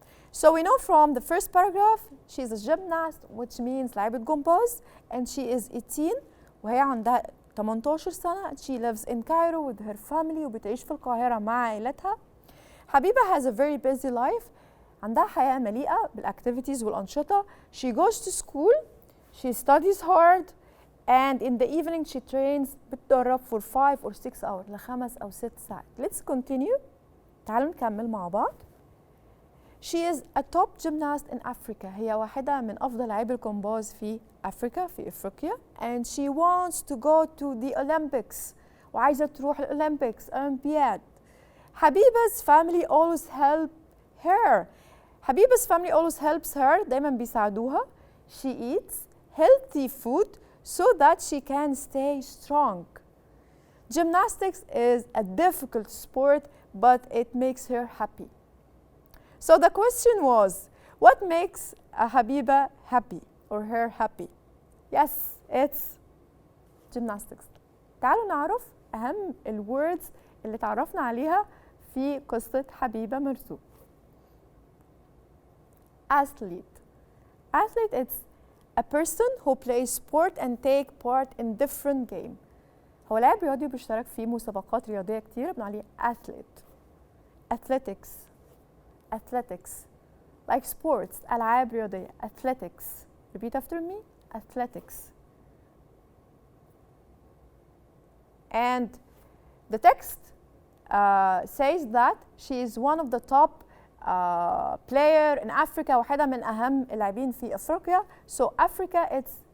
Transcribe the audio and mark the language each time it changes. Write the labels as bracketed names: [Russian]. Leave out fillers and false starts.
[English] So we know from the first paragraph, she's a gymnast, which means [Arabic] لعيبة جمباز, [English] and she is 18 [Arabic] وهي عندها 18 سنة. [English] She lives in Cairo with her family [Arabic] وبتعيش في القاهرة مع عائلتها. [English] حبيبة has a very busy life. [Arabic] عندها حياة مليئة بالactivities والأنشطة. [English] She goes to school, she studies hard, and in the evening she trains، [Arabic] بتدرب [English] for 5 or 6 hours، [Arabic] ل5 أو 6 ساعات. [English] Let's continue. [Arabic] تعالوا نكمل مع بعض. [English] She is a top gymnast in Africa. [Arabic] هي واحدة من أفضل لاعبي الجمباز في في أفريقيا. [English] And she wants to go to the Olympics. [Arabic] وعايزة تروح الأولمبيكس، أولمبياد. [English] Habiba's family always help her. Habiba's family always helps her. [Arabic] دايما بيساعدوها. [English] She eats healthy food so that she can stay strong. Gymnastics is a difficult sport, but it makes her happy. So the question was, what makes Habiba happy or her happy? Yes, it's gymnastics. [Arabic] تعالوا نعرف أهم الwords اللي تعرفنا عليها في قصة حبيبة مرزوق. [English] Athlete. Athlete is a person who plays sport and take part in different game. [Arabic] هو لاعب رياضي وبيشترك في مسابقات رياضية كتير، بنقول عليه athlete. [English] Athletics. Athletics. Like sports، [Arabic] ألعاب رياضية. [English] Athletics. Repeat after me. Athletics. And the text says that she is one of the top player in Africa، [Arabic] واحدة من أهم اللاعبين في أفريقيا. [English] So Africa it's